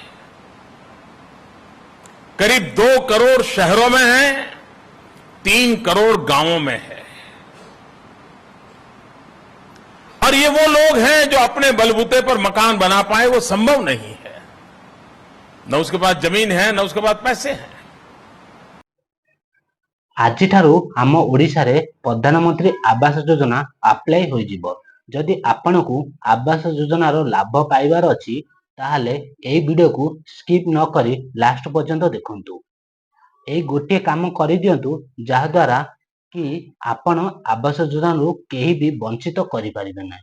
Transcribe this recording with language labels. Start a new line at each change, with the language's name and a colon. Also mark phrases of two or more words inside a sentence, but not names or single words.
Hindi: करीब 2 करोड़ शहरों में है, 3 करोड़ गांवों में है। और ये वो लोग हैं जो अपने बलबूते पर मकान बना पाए, वो संभव नहीं है। न उसके पास जमीन है, न उसके पास पैसे हैं।
Odia: ଆଜିଠାରୁ ଆମ ଓଡ଼ିଶାରେ ପ୍ରଧାନମନ୍ତ୍ରୀ ଆବାସ ଯୋଜନା ଆପ୍ଲାଏ ହୋଇଯିବ। ଯଦି ଆପଣଙ୍କୁ ଆବାସ ଯୋଜନାର ଲାଭ ପାଇବାର ଅଛି ତାହେଲେ ଏହି ଭିଡିଓକୁ ସ୍କିପ୍ ନ କରି ଲାଷ୍ଟ ପର୍ଯ୍ୟନ୍ତ ଦେଖନ୍ତୁ। ଏହି ଗୋଟିଏ କାମ କରିଦିଅନ୍ତୁ ଯାହାଦ୍ୱାରା କି ଆପଣ ଆବାସ ଯୋଜନାରୁ କେହି ବି ବଞ୍ଚିତ କରିପାରିବେ ନାହିଁ।